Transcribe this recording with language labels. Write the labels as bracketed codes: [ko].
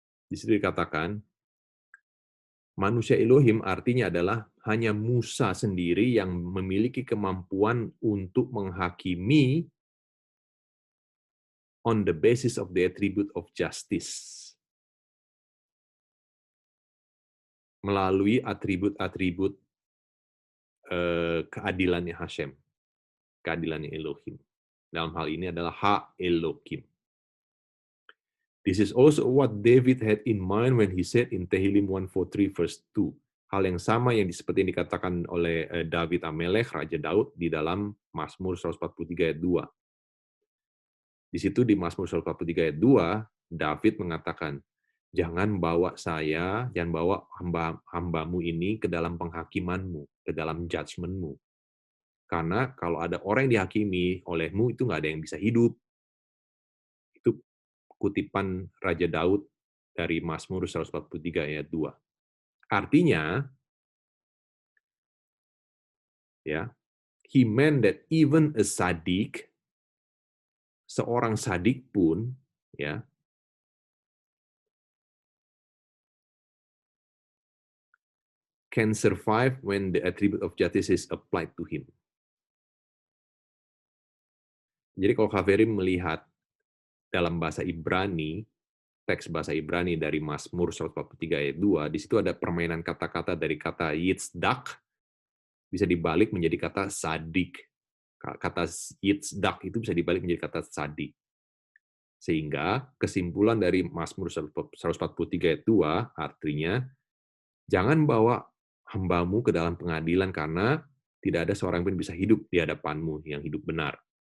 [id] Di situ dikatakan manusia Elohim artinya adalah hanya Musa sendiri yang memiliki kemampuan untuk menghakimi [en] on the basis of the attribute of justice. [id] melalui atribut-atribut keadilannya Hashem, keadilannya Elohim. Dalam hal ini adalah Ha Elohim. [en] This is also what David had in mind when he said in Tehillim 143 verse 2. [id] Hal yang sama seperti yang dikatakan oleh David Amelech, Raja Daud, di dalam Mazmur 143 ayat 2. Di situ di Mazmur 143 ayat 2, David mengatakan, jangan bawa hamba-hambamu ini ke dalam penghakimanmu, ke dalam judgment-mu. Karena kalau ada orang yang dihakimi olehmu, itu nggak ada yang bisa hidup. Itu kutipan Raja Daud dari Mazmur 143 ayat 2. Artinya, ya, [en] he meant that even a sadik, [id] seorang sadik pun, ya, [en] can survive when the attribute of justice is applied to him. [id] Jadi kalau Khaverim melihat dalam bahasa Ibrani, teks bahasa Ibrani dari Mazmur 143 ayat 2, di situ ada permainan kata-kata dari kata yitzdak, bisa dibalik menjadi kata sadik. Kata yitzdak itu bisa dibalik menjadi kata sadik. Sehingga kesimpulan dari Mazmur 143 ayat 2 artinya, jangan bawa hambamu ke dalam pengadilan karena tidak ada seorang pun bisa hidup di hadapanmu yang hidup benar.